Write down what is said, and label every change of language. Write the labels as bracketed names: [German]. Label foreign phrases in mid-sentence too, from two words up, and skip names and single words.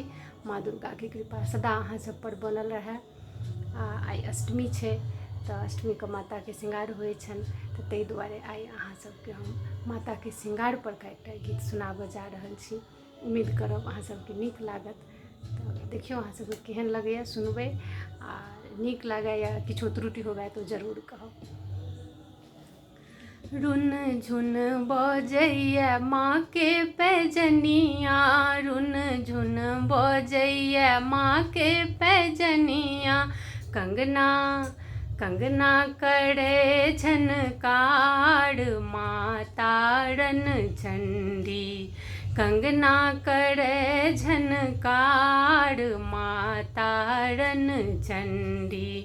[Maithili] माँ दुर्गा के कृपा सदा अहाँ सब पर बनल रहे। आई अष्टमी छै तऽ अष्टमी के माता के श्रृंगार होइ छनि, तऽ ताहि दुआरे आई अहाँ सबके हम माता के श्रृंगार पर का एकटा गीत सुनाबऽ जा रहल छी। उम्मीद करब अहाँ सबके नीक लागत। तऽ देखियौ अहाँ सबके केहन लगैए, सुनबै आ नीक लागै या किछो त्रुटि होबै तऽ जरूर कहब। रुन झुन बजैया माँ के पैजनिया, रुन झुन बजैया माँ के पैजनिया, कंगना कंगना करे झनकार माँ तारन चंडी, कंगना करे झनकार माँ तारन चंडी।